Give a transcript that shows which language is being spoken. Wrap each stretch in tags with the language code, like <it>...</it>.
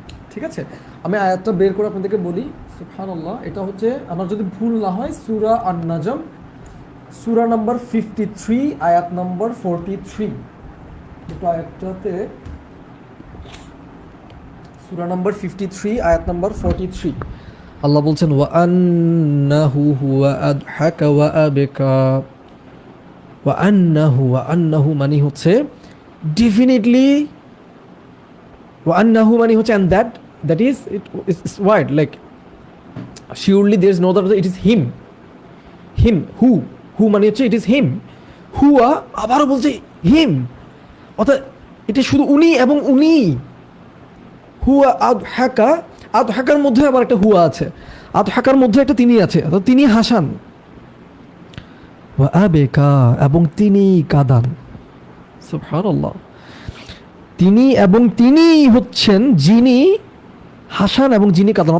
<bn>ঠিক আছে, আমি আয়াতটা বের করে আপনাদেরকে বলি। সুবহানাল্লাহ, এটা হচ্ছে আমার যদি ভুল না হয় সূরা আন-নাজম, সূরা নাম্বার 53, আয়াত নাম্বার 43। এটা আয়াতটাতে সূরা নাম্বার 53, আয়াত নাম্বার 43, আল্লাহ বলছেন</bn> <ar>ওয়ান্নাহু হুয়া আদহাকা ওয়া আবকা।</ar> <bn>ওয়ান্নাহু মানে হচ্ছে ডেফিনেটলি, ওয়ান্নাহু মানে হচ্ছে</bn> <en>and that is it's wide, like surely there is no other, it is him who</en> <bn>মানে হচ্ছে it is him, হুয়া আবার বলছে him, অর্থাৎ এটা শুধু উনি এবং উনি। হুয়া আদহাকার মধ্যে আবার একটা হুয়া আছে, আদহাকার মধ্যে একটা তিনি আছে, অর্থাৎ তিনি হাসান।</bn> <ar>ওয়া আবেকা,</ar> <bn>এবং তিনি কাঁদান। সুবহানাল্লাহ, তিনি হচ্ছেন যিনি হাসান এবং যিনি কাঁদান।</bn>